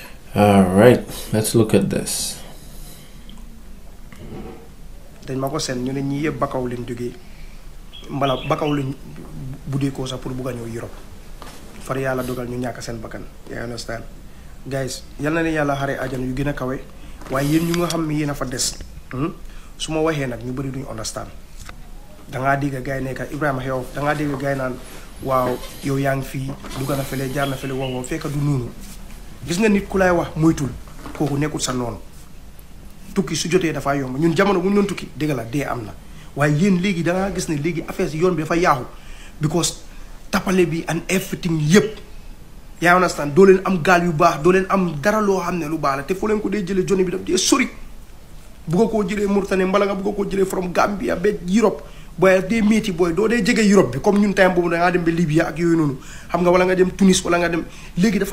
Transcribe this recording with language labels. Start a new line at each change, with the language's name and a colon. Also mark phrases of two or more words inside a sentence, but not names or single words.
English: Alright, let's look at this.
Wolof: dañ ma ko seen ñu ne ñi yëpp bakaw leen jógee mbala bakaw leen budee ko sax pour bugg a ñëw Europe far yàlla dogal ñu ñàkk seen bakkan yaa
English: understand guys
Wolof: yal na leen yàlla xare ajana yu gën a kawe waaye yéen ñu nga xam ne yéen a fa des su ma waxee nag ñu bëri duñu understand dangaa dégg gars yi nekka Ibrahima xew dangaa dégg gars yi naan waaw yow yaa ngi fii dugg na fële jaar na fële wow fekk du noonu gis nga nit ku lay wax moytul kooku nekkul sa noonu tukki su jotee dafa yomb ñun jamono bu ñu doon tukki dégg la dee am na waaye yéen léegi dangaa gis ne léegi affaire si yoon bi dafa yaaxu because tapale bi
English: and everything
Wolof: yëpp yaa understand doo leen am gaal yu baax doo leen am dara loo xam ne lu baax la te foo leen ko dee jëlee joni bi daf dee sori bugga koo jëlee Mauritanie mbala nga bugga koo jëlee from Gambia ba Europe booy dee métti booy doo dee jege Europe bi comme ñun time boobu dangaa dem ba Libya ak yooyu noonu xam nga wala nga dem Tunis wala nga dem léegi dafa